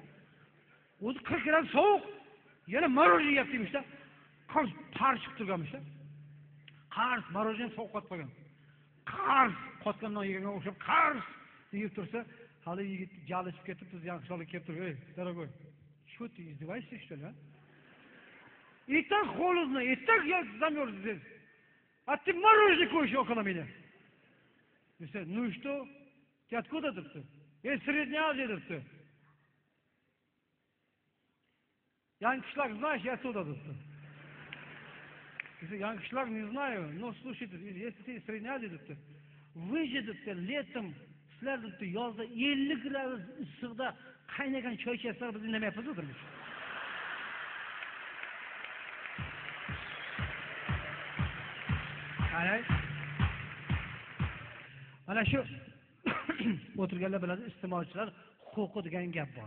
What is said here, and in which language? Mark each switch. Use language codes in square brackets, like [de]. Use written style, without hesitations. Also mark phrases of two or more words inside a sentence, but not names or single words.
[uz] O'zi 40 gram sovuq, yana morojniy yeyapti demişda. Qars parchib turganmişda. Qars morojniy sovuq qotib qolgan. Qars qotgandan yeganga o'xshab qars deyib tursa, hali yigit jalishib ketib, biz yangi qishloqqa kelib turib, "Ey, [ru] дорогой, что ты издеваешься, что ли, а? И так холодно, и так я замерз здесь. А ты мороженое кушаешь около меня." Ну и что? Ты откуда ты? Я из Средней Азии ты. Yangi qishloq знаешь, я оттуда ты. Yangi qishloq не знаю, но слушай, если ты из Средней Азии ты, вы же ты летом [uz] sizlar debdi yozda 50 gradus issiqda qaynagan choy ichasizlar, biz indamayapmiz o'tirmiz. Mana shu o'tirganlar biladi, iste'molchilar huquqi degan gap bor.